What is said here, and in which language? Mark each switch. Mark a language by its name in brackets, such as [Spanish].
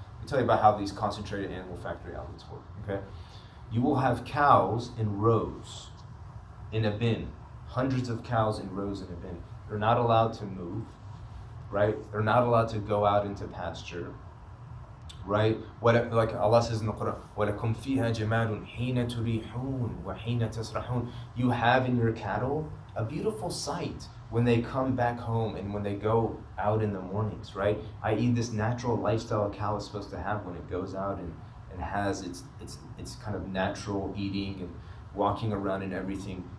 [English] Let me tell you about how these concentrated animal factory outlets work, okay? You will have cows in rows in a bin, hundreds of cows in rows in a bin. They're not allowed to move, right? They're not allowed to go out into pasture, right? Like Allah says in the Quran, [Arabic] وَلَكُمْ فِيهَا جَمَالٌ حِينَ تُرِيحُونَ وَحِينَ تَسْرَحُونَ. [English] You have in your cattle a beautiful sight when they come back home and when they go out in the mornings, right? I.e. this natural lifestyle a cow is supposed to have when it goes out and has its kind of natural eating and walking around and everything.